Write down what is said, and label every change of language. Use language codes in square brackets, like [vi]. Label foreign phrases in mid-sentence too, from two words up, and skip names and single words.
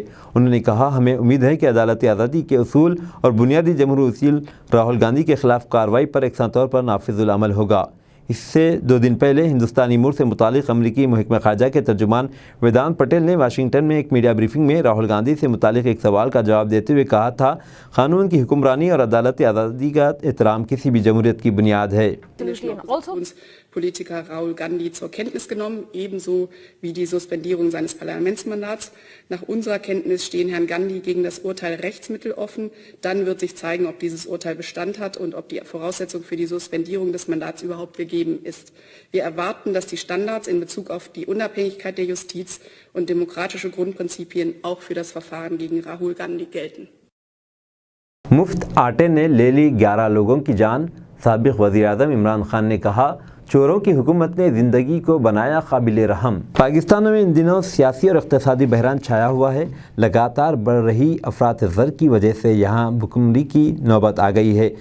[ur] انہوں نے کہا، ہمیں امید ہے کہ عدالتی آزادی کے اصول اور بنیادی جمہوری اصول راہل گاندھی کے خلاف کارروائی پر یکساں طور پر نافذ العمل ہوگا۔ اس سے 2 دن پہلے ہندوستانی امور سے متعلق امریکی محکمہ خارجہ کے ترجمان ویدانت پٹیل نے واشنگٹن میں ایک میڈیا بریفنگ میں راہل گاندھی سے متعلق ایک سوال کا جواب دیتے ہوئے کہا تھا، قانون کی حکمرانی اور عدالتی آزادی کا احترام کسی بھی جمہوریت کی بنیاد ہے۔ [de] Politiker Rahul Gandhi zur Kenntnis genommen, ebenso wie die Suspendierung seines Parlamentsmandats. Nach unserer Kenntnis stehen Herrn Gandhi gegen das Urteil Rechtsmittel offen. Dann wird sich zeigen, ob dieses Urteil Bestand hat und ob die Voraussetzung für die Suspendierung des Mandats überhaupt gegeben ist. Wir erwarten, dass die Standards in Bezug auf die Unabhängigkeit der Justiz und demokratische Grundprinzipien auch für das Verfahren gegen Rahul Gandhi gelten. [ur] مفت آٹے نے لے لی 11 لوگوں کی جان، سابق وزیر اعظم عمران خان نے کہا، چوروں کی حکومت نے زندگی کو بنایا قابل رحم۔ پاکستان میں ان دنوں سیاسی اور اقتصادی بحران چھایا ہوا ہے۔ لگاتار بڑھ رہی افراط زر کی وجہ سے یہاں بھوکمری کی نوبت آ گئی ہے۔